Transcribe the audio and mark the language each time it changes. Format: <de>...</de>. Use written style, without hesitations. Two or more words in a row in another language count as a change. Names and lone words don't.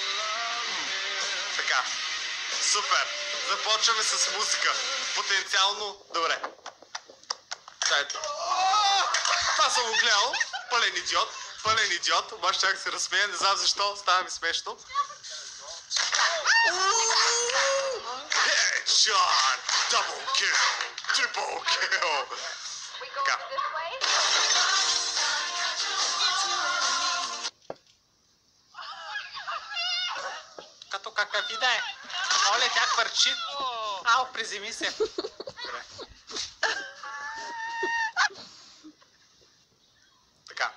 <bg>Така. Супер. Започваме с музика. Потенциално добре. Това съм го гледал. Пълен идиот. Пълен идиот. Обаче чак се разсмея. Не знам защо. Става ми смешно.</bg> <en>Headshot! Double kill! Triple kill!</en> <bg>Така. Като какъв и да е. Оле, тя хвърчи. Ау, приземи се. Добре. Така.</bg>